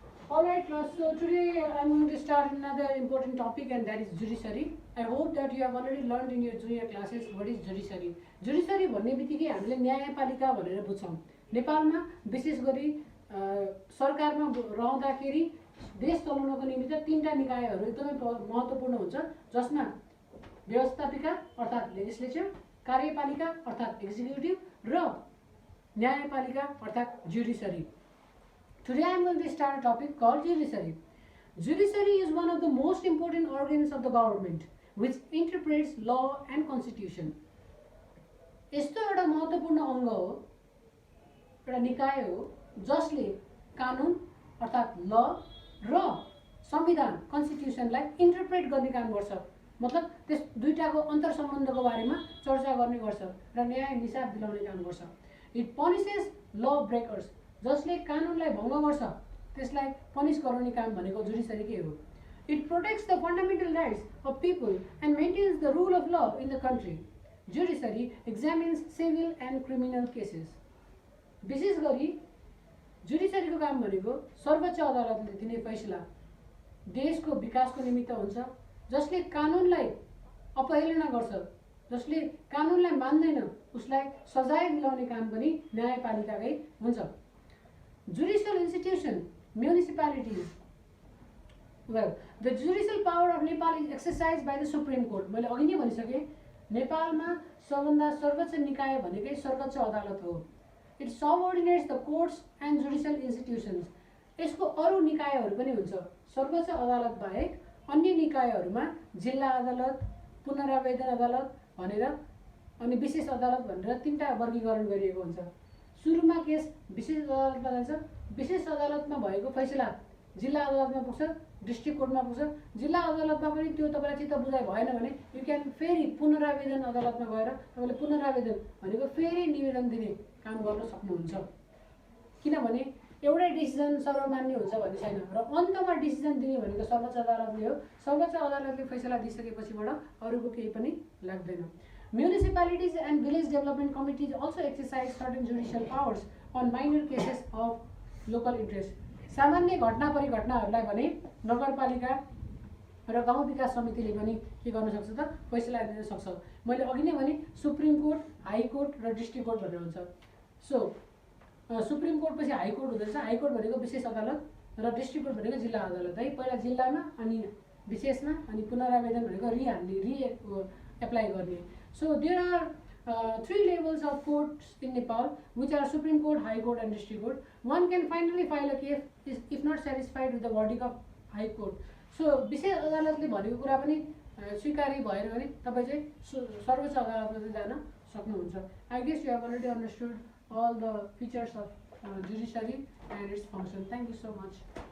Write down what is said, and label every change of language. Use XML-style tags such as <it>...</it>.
<en>Alright class, so today I'm going to start another important topic, and that is judiciary. I hope that you have already learned in your junior classes what is judiciary.</en> <ne>Judiciary भन्ने बित्तिकै हामीले न्यायपालिका भनेर बुझ्छौँ. नेपालमा विशेष गरी सरकारमा रहँदाखेरि देश चलाउनको निमित्त तीनटा निकायहरू एकदमै महत्त्वपूर्ण हुन्छ, जसमा व्यवस्थापिका अर्थात् लेजिस्लेचर, कार्यपालिका अर्थात् एक्जिक्युटिभ र न्यायपालिका अर्थात् judiciary.</ne> <en>Today I am going to start a topic called judiciary. Judiciary is one of the most important organs of the government which interprets law and constitution.</en> <ne>यस्तो एउटा महत्त्वपूर्ण अङ्ग हो, एउटा निकाय हो जसले कानुन अर्थात् ल र संविधान कन्स्टिट्युसनलाई इन्टरप्रेट गर्ने काम गर्छ. मतलब त्यस दुईटाको अन्तर सम्बन्धको बारेमा चर्चा गर्ने गर्छ र न्याय निसाब दिलाउने काम गर्छ.</ne> <en>It punishes law breakers.</en> <ne>जसले कानुनलाई भङ्ग गर्छ त्यसलाई पनिस गराउने काम भनेको जुडिसरीकै हो.</ne> <en>It protects the fundamental rights of people and maintains the rule of law in the country. Judiciary examines civil and criminal cases.</en> <ne>विशेष गरी जुडिसरीको काम भनेको सर्वोच्च अदालतले दिने फैसला देशको विकासको निमित्त हुन्छ, जसले कानुनलाई अपहेलना गर्छ, जसले कानुनलाई मान्दैन उसलाई सजाय दिलाउने काम पनि न्यायपालिकाकै हुन्छ.</ne> <en>Judicial institution, municipalities. Well, the judicial power of Nepal is exercised by the Supreme Court.</en> <ne>मैले अघि नै भनिसके, नेपालमा सबभन्दा सर्वोच्च निकाय भनेकै सर्वोच्च अदालत हो.</ne> <en>It subordinates the courts and judicial institutions.</en> <ne>यसको अरू निकायहरू पनि हुन्छ. सर्वोच्च अदालत बाहेक अन्य निकायहरूमा जिल्ला अदालत, पुनरावेदन अदालत भनेर अनि विशेष अदालत भनेर 3टा वर्गीकरण गरिएको हुन्छ। सुरुमा केस विशेष अदालतमा जान्छ, विशेष अदालतमा भएको फैसला जिल्ला अदालतमा पुग्छ, डिस्ट्रिक्ट कोर्टमा पुग्छ। जिल्ला अदालतमा पनि त्यो तपाईँलाई चित्त बुझाइ भएन भने</ne> <en>you can</en> <ne>फेरि पुनरावेदन अदालतमा गएर तपाईँले पुनरावेदन भनेको फेरि निवेदन दिने काम गर्न सक्नुहुन्छ। किनभने एउटै डिसिजन सर्वमान्य हुन्छ भन्ने छैन र अन्तमा डिसिजन दिने भनेको सर्वोच्च अदालतले हो। सर्वोच्च अदालतले फैसला दिइसकेपछिबाट अरूको केही पनि लाग्दैन।</ne> <en>Municipalities and village development committees also exercise certain judicial powers on minor cases of local interest.</en> <ne>सामान्य घटना परिघटनाहरूलाई भने नगरपालिका र गाउँ विकास समितिले पनि के गर्न सक्छ त फैसला दिन सक्छ। मैले अघि नै भने सुप्रिम कोर्ट, हाई कोर्ट र डिस्ट्रिक्ट कोर्ट भनेर हुन्छ। सो सुप्रिम कोर्ट पछि हाई कोर्ट हुँदैछ। हाई कोर्ट भनेको विशेष अदालत र डिस्ट्रिक्ट कोर्ट भनेको जिल्ला अदालत है। पहिला जिल्लामा अनि विशेषमा अनि पुनरावेदन भनेको एप्लाई गर्ने।</ne> <en>So there are 3 levels of courts in Nepal, which are Supreme Court, High Court and District Court. One can finally file a case if not satisfied with the verdict of High Court.</en> <ne>So विशेष अदालतले भनेको कुरा पनि स्वीकार्य भएन भने तपाईँ चाहिँ सर्वोच्च अदालतमा चाहिँ जान सक्नुहुन्छ।</ne> <en>I guess you have already understood all the features of judiciary and its function. Thank you so much.</en>